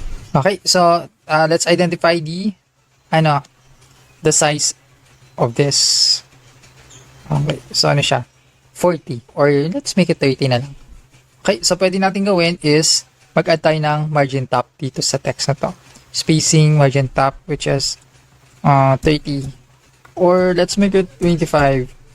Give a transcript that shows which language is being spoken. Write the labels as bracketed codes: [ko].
[en] Okay, so let's identify the size of this. Okay, so siya? 40 or let's make it 30 na lang. [tl] Okay, so pwede natin gawin is mag-add tayo ng margin top dito sa text na to. [en] Spacing margin top which is 30 or let's make it 25.